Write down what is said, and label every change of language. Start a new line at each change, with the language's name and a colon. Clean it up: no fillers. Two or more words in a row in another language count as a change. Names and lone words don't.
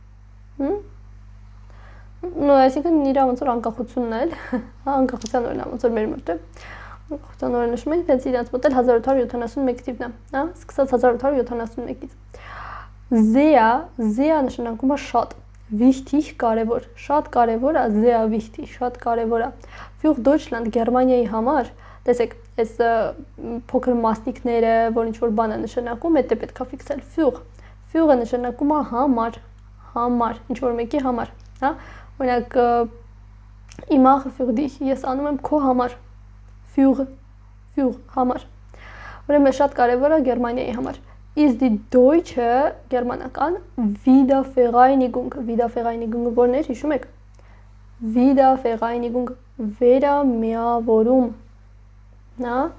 Armenian: նո, այսինքն իրա ոնց որ անկախությունն է, անկախության օրն է, ոնց որ մեր մոտ է, անկախության օրը նշում ենք, դենց իրանց մոտ էլ 1871 թիվն է, հա, սկսած 1871-ից։ Sehr նշանակում է շատ, wichtig, կարևոր, շատ կարևոր է,
German: sehr wichtig,
Armenian: շատ կարևոր է։
German: Für Deutschland,
Armenian: Գերմանիայի համար, տեսեք, այս փոքր մասնիկները, որ ինչ որ բան է նշանակում, դա պետք է ֆիքսել, für-ը նշանակում է համար, ինչ որ մեկի համար, հա։ Օրինակ,
German: ich mache für dich,
Armenian: ես անում եմ քո համար, für համար։ Ուրեմն շատ կարևոր է Գերմանիայի համար։
German: Is die Deutsche
Armenian: գերմանական Wiedervereinigung որն էր, հիշում եք։ Wiedervereinigung վերամիավորում։ Նա